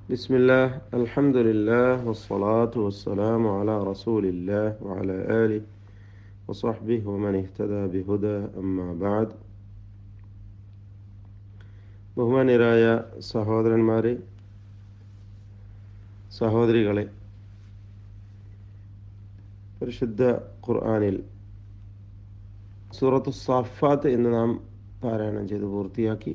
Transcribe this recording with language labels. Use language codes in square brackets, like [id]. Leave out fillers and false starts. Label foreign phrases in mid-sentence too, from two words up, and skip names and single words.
[ar] بسم الله الحمد لله والصلاة والسلام على رسول الله وعلى آله وصحبه ومن اهتدى بهدى أما بعد [ml] ബഹുമാന്യരായ സഹോദരന്മാരെ, സഹോദരികളെ, പരിശുദ്ധ ഖുർആനിൽ സൂറത്തു സാഫാത്ത് എന്ന് നാം പാരായണം ചെയ്ത് പൂർത്തിയാക്കി.